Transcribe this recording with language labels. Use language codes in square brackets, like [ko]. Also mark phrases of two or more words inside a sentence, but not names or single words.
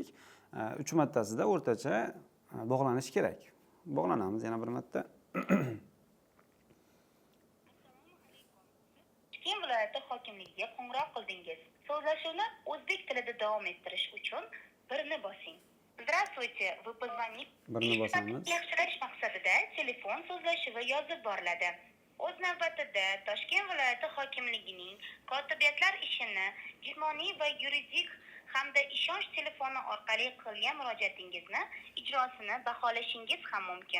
[uz] 3 martasida o'rtacha bog'lanish kerak. Bog'lanamiz yana bir marta. Toshkent viloyati hokimligiga qo'ng'iroq qildingiz. So'zlashuvni o'zbek tilida davom ettirish uchun 1 ni bosing. [ru] Здравствуйте, вы позвонили. [uz] Birni bosamiz. Yaxshilash maqsadida telefon so'zlashuvi yozib boriladi. O'z navbatida Toshkent viloyati hokimligining kotibiyatlar ishini jismoniy va yuridik hamda ishonch telefoni orqali qilgan murojaatingizni ijrosini baholashingiz ham mumkin.